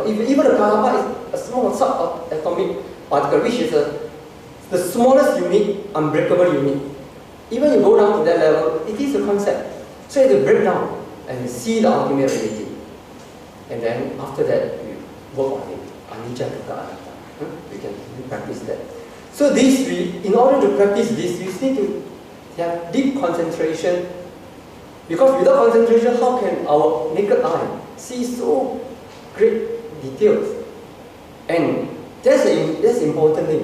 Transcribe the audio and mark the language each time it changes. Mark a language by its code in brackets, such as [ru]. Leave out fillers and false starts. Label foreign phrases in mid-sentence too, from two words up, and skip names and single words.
[en] Even the kalapa is a small subatomic particle, which is the smallest unit, unbreakable unit. Even you go down to that level, it is a concept. So you have to break down and see the ultimate reality. And then after that, we work on it. [pi] Anicca, dukkha, anatta. [en] We can practice that. So in order to practice this, you need to have deep concentration. Because without concentration, how can our naked eye see so great details? And that's the important thing.